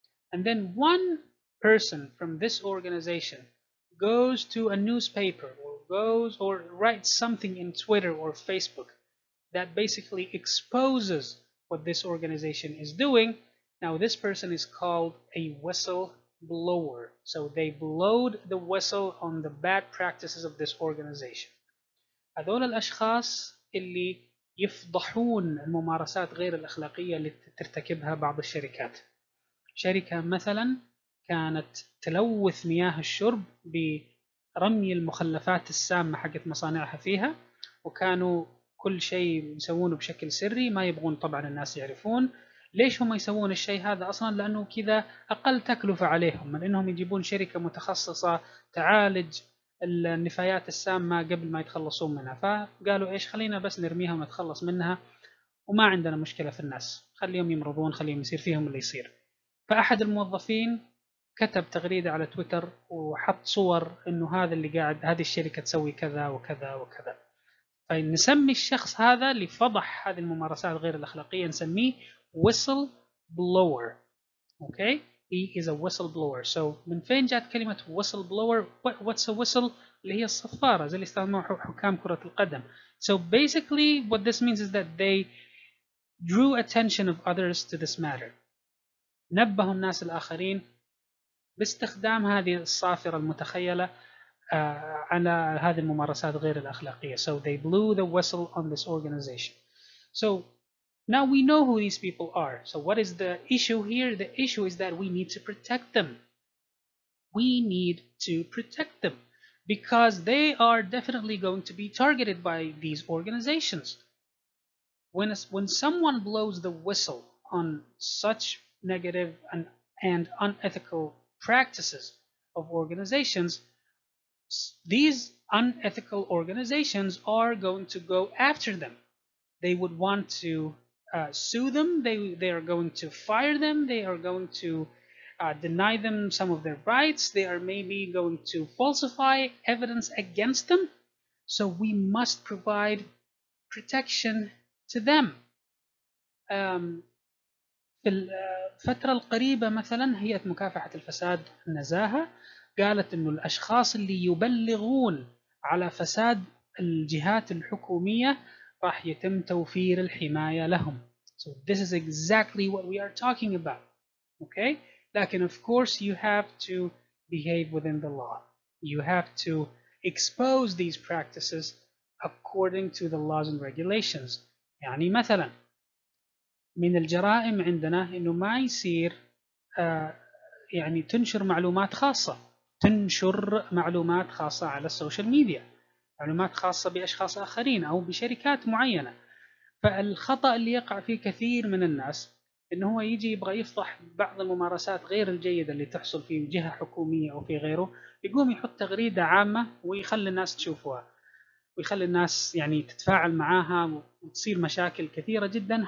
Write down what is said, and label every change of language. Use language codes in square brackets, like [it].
[en] And then one person from this organization goes to a newspaper or goes or writes something in Twitter or Facebook that basically exposes what this organization is doing. Now this person is called a whistleblower. So they blowed the whistle on the bad practices of this organization. [ar] هذول الأشخاص اللي يفضحون الممارسات غير الأخلاقية اللي ترتكبها بعض الشركات. شركة مثلا كانت تلوث مياه الشرب برمي المخلفات السامة حقت مصانعها فيها، وكانوا كل شيء يسوونه بشكل سري، ما يبغون طبعا الناس يعرفون. ليش هم يسوون الشيء هذا أصلا؟ لأنه كذا أقل تكلفة عليهم من أنهم يجيبون شركة متخصصة تعالج النفايات السامة قبل ما يتخلصون منها. فقالوا إيش، خلينا بس نرميها ونتخلص منها وما عندنا مشكلة في الناس، خليهم يمرضون، خليهم يصير فيهم اللي يصير. فأحد الموظفين كتب تغريدة على تويتر وحط صور إنه هذا اللي قاعد، هذه الشركة تسوي كذا وكذا وكذا. فنسمي الشخص هذا اللي فضح هذه الممارسات غير الأخلاقية نسميه whistle blower. [en] Okay, he is a whistleblower. [ar] So من فين جات كلمة whistleblower? [en] What's a whistle؟ [ar] اللي هي الصفارة زي اللي استخدموها حكام كرة القدم. [en] So basically what this means is that they drew attention of others to this matter. [ar] نبهوا الناس الآخرين باستخدام هذه الصافرة المتخيلة على هذه الممارسات غير الأخلاقية. [en] So they blew the whistle on this organization. So now we know who these people are. So what is the issue here? The issue is that we need to protect them. We need to protect them because they are definitely going to be targeted by these organizations. When someone blows the whistle on such negative and unethical practices of organizations, these unethical organizations are going to go after them. They would want to sue them. They are going to fire them. They are going to deny them some of their rights. They are maybe going to falsify evidence against them. So we must provide protection to them. [ar] في الفترة القريبة مثلا هيئة مكافحة الفساد النزاهة قالت إنه الأشخاص اللي يبلغون على فساد الجهات الحكومية راح يتم توفير الحماية لهم. [en] So this is exactly what we are talking about. Okay? لكن of course you have to behave within the law. You have to expose these practices according to the laws and regulations. [ar] يعني مثلا من الجرائم عندنا انه ما يصير يعني تنشر معلومات خاصة على السوشيال ميديا، معلومات خاصة بأشخاص آخرين أو بشركات معينة. فالخطأ اللي يقع فيه كثير من الناس انه هو يجي يبغى يفضح بعض الممارسات غير الجيدة اللي تحصل في جهة حكومية أو في غيره، يقوم يحط تغريدة عامة ويخلي الناس تشوفها ويخلي الناس يعني تتفاعل معاها وتصير مشاكل كثيرة جدا.